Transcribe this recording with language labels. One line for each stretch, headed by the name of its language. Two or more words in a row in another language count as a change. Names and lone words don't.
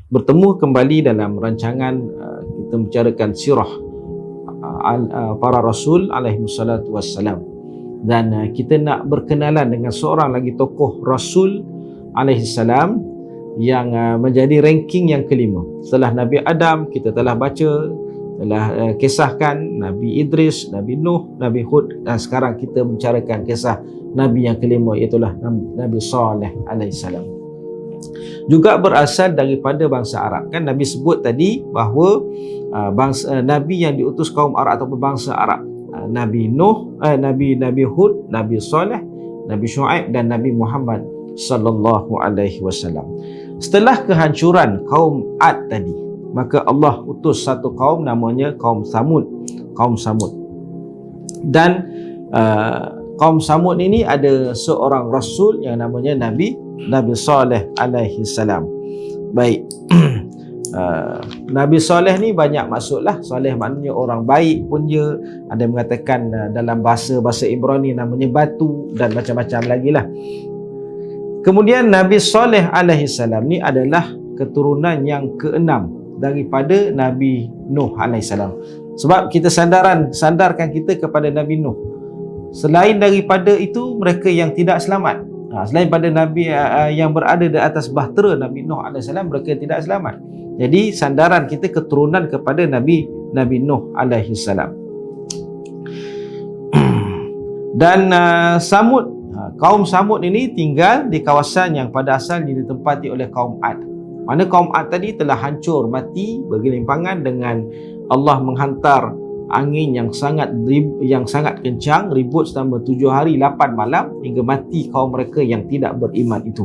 Malay: bertemu kembali dalam rancangan kita membicarakan sirah para rasul
Arabic: alaihi salatu wassalam.
Malay: Dan kita nak berkenalan dengan seorang lagi tokoh rasul
Arabic: alaihi salam
Malay: yang menjadi ranking yang kelima. Setelah Nabi Adam, kita telah baca, telah kisahkan Nabi Idris, Nabi Nuh, Nabi Hud, dan sekarang kita membicarakan kisah Nabi yang kelima, iaitulah Nabi Saleh
Arabic: alaihi salam.
Malay: Juga berasal daripada bangsa Arab. Kan Nabi sebut tadi bahawa Nabi yang diutus kaum Arab ataupun bangsa Arab, Nabi Nuh, Nabi Hud, Nabi Saleh, Nabi Syuaib dan Nabi Muhammad
Arabic: sallallahu alaihi wasallam.
Malay: Setelah kehancuran kaum Ad tadi, maka Allah utus satu kaum namanya kaum Samud. Kaum Samud. Dan kaum Samud ini ada seorang rasul yang namanya Nabi Saleh
Arabic: alaihi salam.
Malay: Baik. Nabi Saleh ni banyak maksudlah. Saleh maknanya orang baik pun dia. Ada yang mengatakan dalam bahasa Ibrani namanya batu dan macam-macam lagi lah. Kemudian Nabi Saleh
Arabic: alaihi salam
Malay: ni adalah keturunan yang keenam daripada Nabi Nuh alaihi salam. Sebab kita sandarkan kita kepada Nabi Nuh. Selain daripada itu, mereka yang tidak selamat. Selain pada Nabi yang berada di atas bahtera Nabi Nuh
Arabic: alaihi salam,
Malay: mereka tidak selamat. Jadi sandaran kita keturunan kepada Nabi Nuh
Arabic: alaihi salam.
Malay: Dan kaum Samud ini tinggal di kawasan yang pada asalnya ditempati oleh kaum Ad. Mana kaum Ad tadi telah hancur mati bergelimpangan dengan Allah menghantar angin yang sangat kencang, ribut selama 7 hari 8 malam hingga mati kaum mereka yang tidak beriman itu.